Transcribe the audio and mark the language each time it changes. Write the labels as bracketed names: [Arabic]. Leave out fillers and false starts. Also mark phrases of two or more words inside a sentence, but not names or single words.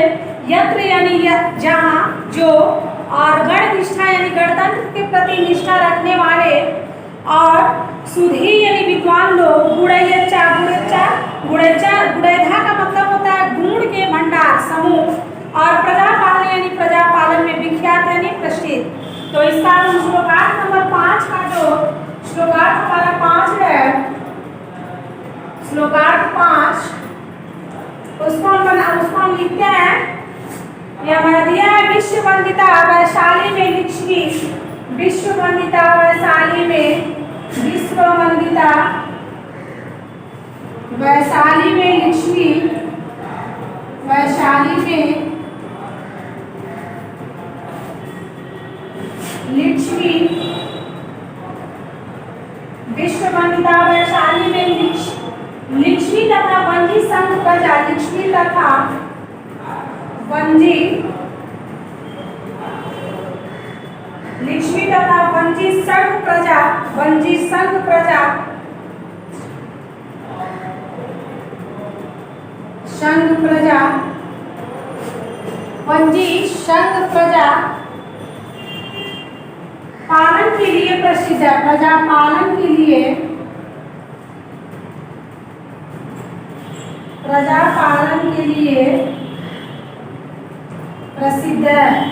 [Hindi] यत्र यानी जहाँ, जो, और गण निष्ठा यानी गणतंत्र के प्रति निष्ठा रखने वाले, और सुधी यानी विद्वान लोग, गुणैया गुणैधा का मतलब होता है गुण के भंडार समूह, और प्रजापालन यानी प्रजापालन में विख्यात यानी प्रसिद्ध। तो इसका हम श्लोकार्थ नंबर 5 का जो श्लोकार्थ हमारा 5 है, श्लोकार्थ 5 उसको हम लिखते हैं। यह हमारा दिया है विश्ववंदिता वैशाली में लिक्ष्मी, विश्ववंदिता वैशाली में, विश्ववंदिता वैशाली में लिक्ष्मी, वैशाली में लिक्ष्मी, विश्ववंदिता वैशाली में लिक्ष्मी तथा वंजी संघ प्रजा, लिक्ष्मी तथा वंजी, लिक्ष्मी तथा वंजी संघ प्रजा, वंजी संघ प्रजा, संघ प्रजा, वंजी संघ प्रजा पालन के लिए प्रसिद्ध है। प्रजा पालन के लिए, प्रजा पालन के लिए प्रसिद्ध है।